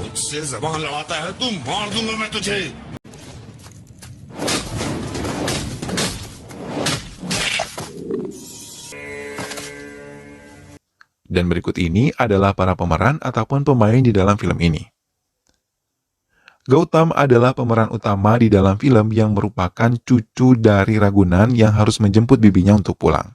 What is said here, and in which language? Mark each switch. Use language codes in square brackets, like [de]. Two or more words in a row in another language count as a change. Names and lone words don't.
[hi] मुझसे जबान लड़ाता है तो मार दूंगा मैं तुझे। [id] Dan berikut ini adalah para pemeran ataupun pemain di dalam film ini. Gautam adalah pemeran utama di dalam film yang merupakan cucu dari Ragunan yang harus menjemput bibinya untuk pulang.